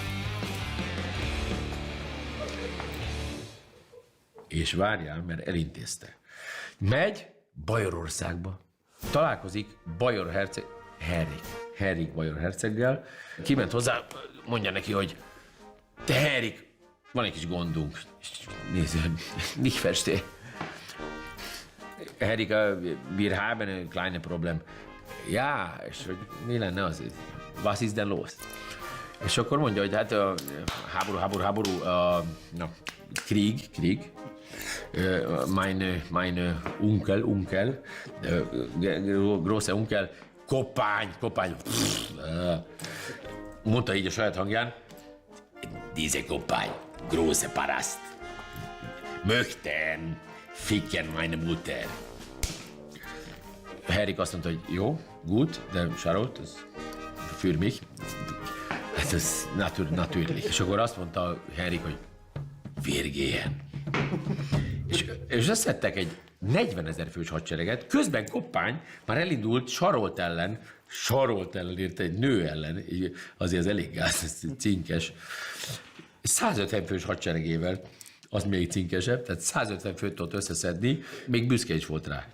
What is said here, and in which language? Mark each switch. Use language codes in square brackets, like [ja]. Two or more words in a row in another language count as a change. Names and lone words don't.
[hu] És várjál, mert elintézte. Megy Bajorországba, találkozik Bajor herceg, Henrik Bajor herceggel, kiment hozzá, mondja neki, hogy te Henrik, van egy kis gondunk. Nézd, [de] nicht verstehe. Henrik, wir haben ein kleines Problem. Ja, [hu] és hogy mi lenne az? [de] Was ist denn los? [hu] És akkor mondja, hogy hát háború, [de] Krieg. Mein Onkel, großer Onkel, Koppány. [hu] Mondta így a saját hangján, [de] diese Koppány, große Paraszt. Möchten ficken meine Mutter. [hu] Henrik azt mondta, hogy jó, gut, de Sarolt, ez [de] für mich. [hu] Ez natürlich. És akkor azt mondta Henrik, hogy [de] wir gehen. [hu] És összettek egy 40 000 fős hadsereget, közben Koppány már elindult Sarolt ellen írt egy nő ellen, azért az elég gáz, ez cinkes. 150 fős hadseregével, az még cinkesebb, tehát 150 főt tudott összeszedni, még büszke is volt rá.